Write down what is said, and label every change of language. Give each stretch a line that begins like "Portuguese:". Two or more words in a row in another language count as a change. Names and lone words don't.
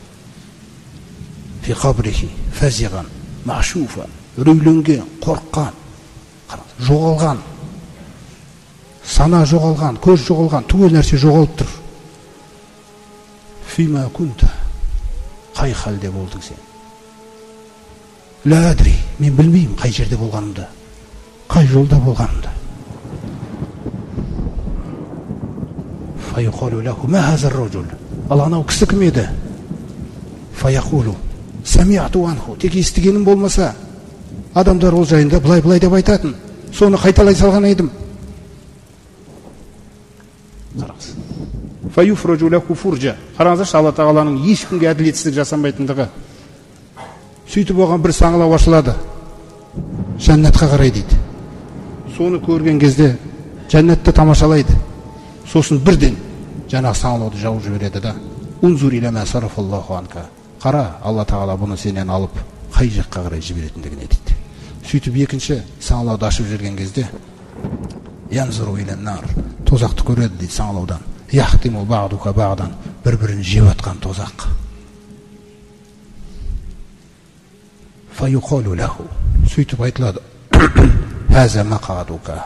Arabic: في قبره فزعا مشعوفا,
Kazakh: үрейленген, қорққан, жоғалған, сана жоғалған, көз жоғалған, түгел нәрсе жоғалып тұр.
Arabic: فيما كنت,
Kazakh: қай халде болдың сен?
Arabic: لا أدري,
Kazakh: мен білмеймін қай жерде болғанымды, қай жолда болғанымды.
Arabic: فيقال له ما هذا الرجل.
Kazakh: Ал анау кісі кім еді?
Arabic: فيقول سمعت عنه.
Kazakh: Тек естігенім болмаса, адамдар ол жайында былай деп айтатын. Соны қайталай салған едім.
Arabic: Қараңыз. فيفرج له فرجة.
Kazakh: Қараңыздаршы, Алла тағаланың ешкімге әділетсіздік жасамайтындығы. Сөйтіп оған бір саңылау ашылады. Жәннатқа қарай дейді. Соны көрген кезде жәннатты тамашалайды. Сосын бірден жаңағы саңылауды жауып жібереді да:
Arabic: انظر إلى ما صرف الله عنك.
Kazakh: Қара, Алла тағала бұны сенен алып қай жаққа қарай жіберетіндігіне дейді. Сөйтіп екінші саңылауды ашып жүрген кезде
Arabic: ينظر إلى النار,
Kazakh: тозақты көреді дейді саңылаудан.
Arabic: يحطم بعضها بعضا,
Kazakh: бір-бірін жеп атқан тозақ.
Arabic: فيقال له,
Kazakh: сөйтіп айтылады:
Arabic: هذا مقعدك.